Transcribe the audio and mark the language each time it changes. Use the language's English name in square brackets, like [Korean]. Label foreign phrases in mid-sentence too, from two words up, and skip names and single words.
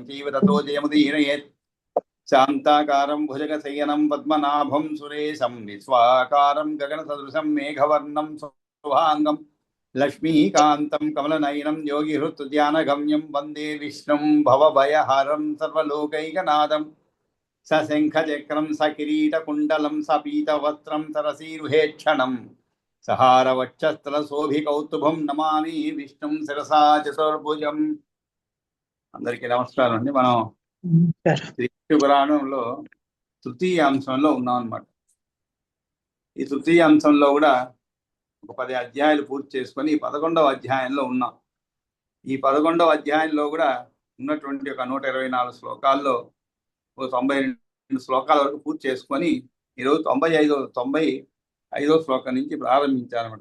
[Sanskrit] चैव ततो जयमुदीरयेत् शान्ताकारं भुजगशयनं पद्मनाभं सुरेशं विश्वाकारं गगनसदृशं मेघवर्णं शुभाङ्गं लक्ष्मीकान्तं कमलनयनं योगिहृत्ध्यानगम्यं वन्दे विष्णुं भवभयहरं सर्वलोकैकनाथं सशङ्खचक्रं सकिरीटकुण्डलं सपीतवस्त्रं सरसीरुहेक्षणं सहारवक्षस्थलशोभिकौस्तुभं नमामि विष्णुं शिरसा चतुर्भुजम्। [Telugu] అందరికీ నమస్కారం అండి. మనం శ్రీ పురాణంలో తృతీయ అంశంలో ఉన్నాం అన్నమాట. ఈ తృతీయ అంశంలో కూడా ఒక 10 అధ్యాయాలు పూర్తి చేసుకొని 11వ అధ్యాయంలో ఉన్నాం. ఈ 11వ అధ్యాయంలో కూడా ఉన్నటువంటి ఒక 124 శ్లోకాల్లో ఒక 92 శ్లోకాల వరకు పూర్తి చేసుకొని ఈరోజు 95వ శ్లోకం నుంచి ప్రారంభించాలన్నమాట.